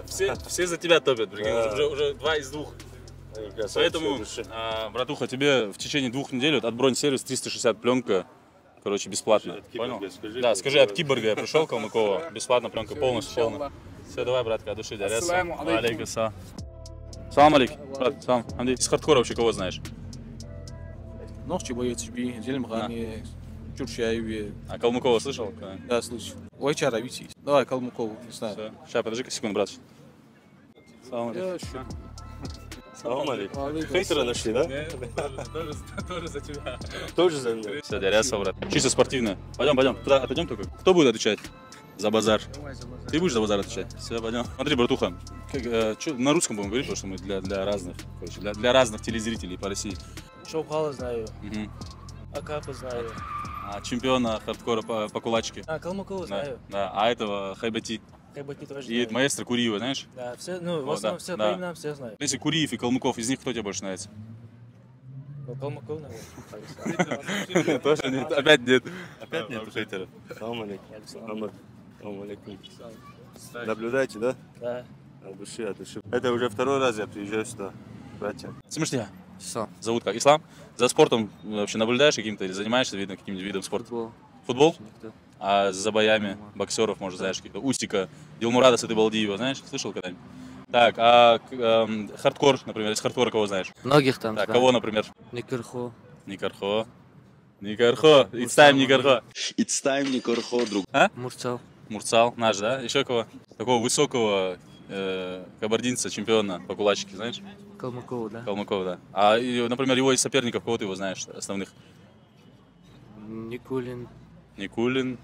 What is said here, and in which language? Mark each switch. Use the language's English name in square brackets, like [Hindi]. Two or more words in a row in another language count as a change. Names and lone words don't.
[Russian] Все за тебя топят, прикинь, Да. уже 2 из 2. Они красавцы Поэтому, души. братуха, тебе в течение 2 недель от бронь-сервис 360 пленка, короче, бесплатно. От Киборга Понял? скажи, Да, что скажи, это- от Киборга я пришел, Калмыкова, бесплатно пленка, полностью полная. Иншаллах. Все, давай, братка, от души, да. [Arabic] السلام عليكم. عليكم سلام. سلام عليكم, [Russian] брат, салам. Андрей, из хардкора вообще кого знаешь? Ногти боец би, Зелимгани, Чурчаеве. А Калмыкова слышал? Да, слышь. Вайчара Вити. Давай, Калмыков, не знаю. Все. Сейчас, подожди-ка секунду, брат. [Arabic] سلام عليكم. سلام عليكم. [Russian] Хейтера нашли, да? Тоже за тебя. Тоже за меня. Все, дяряса, брат. Чисто спортивно. Пойдем. Туда отойдем только. Кто будет отвечать за базар? Ты будешь за базар отвечать? Все, пойдем. Смотри, братуха, на русском будем говорить, потому что мы для разных, короче, для разных телезрителей по России. Шоухала знаю, Мгм. Акапа знаю, Чемпиона хардкора по кулачке. Калмыкова Да, знаю, да. А этого Хайбати. Хайбати тоже И знаю. маэстро Куриева, знаешь? Да, все, ну, в Вот, основном да, все да. по именам все знаю. Если Куриев и Калмыков, из них кто тебе больше нравится? Ну, Калмыков, наверное. Тоже нет. Опять нет. Опять нет хейтеров. [Arabic] سلام عليكم. Салам. سلام عليكم. [Russian] Наблюдайте, да? Да. От души, от души. Это уже второй раз я приезжаю сюда, братья. Смешно. Все. Зовут как? Ислам? За спортом вообще наблюдаешь каким-то или занимаешься, видно, каким-нибудь видом спорта? Футбол. Футбол? А за боями боксеров, может, знаешь, каких-то Устика, Дилмурада Сатыбалдиева, знаешь? Слышал когда-нибудь? Так, хардкор, например, из хардкора кого знаешь? Многих там Так, знаю. кого, например? Никерхо. Никархо. [English] It's time Никархо. It's time Никорхо, друг. [Russian] Мурцал. Мурцал, наш, да? Еще кого? Такого высокого кабардинца, чемпиона по кулачке, знаешь? Калмыкова, да. Калмыков, да. А, например, его из соперников, кого ты его знаешь, основных? Никулин, Никулин,